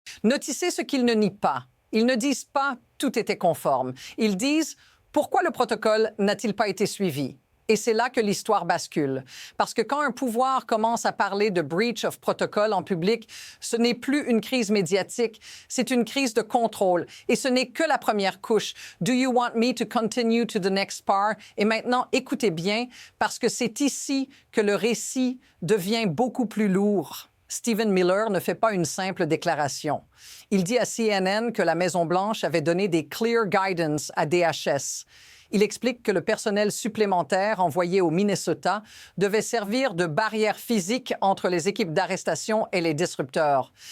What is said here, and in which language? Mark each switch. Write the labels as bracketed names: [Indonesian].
[French] Notissez ce qu'ils ne nient pas. Ils ne disent pas « tout était conforme ». Ils disent « pourquoi le protocole n'a-t-il pas été suivi ?» Et c'est là que l'histoire bascule. Parce que quand un pouvoir commence à parler de [English] breach of protocol [French] en public, ce n'est plus une crise médiatique, c'est une crise de contrôle. Et ce n'est que la première couche. [English] Do you want me to continue to the next part? [French] Et maintenant, écoutez bien, parce que c'est ici que le récit devient beaucoup plus lourd. Stephen Miller ne fait pas une simple déclaration. Il dit à CNN que la Maison-Blanche avait donné des [English] clear guidance [French] à DHS. Il explique que le personnel supplémentaire envoyé au Minnesota devait servir de barrière physique entre les équipes d'arrestation et les disrupteurs.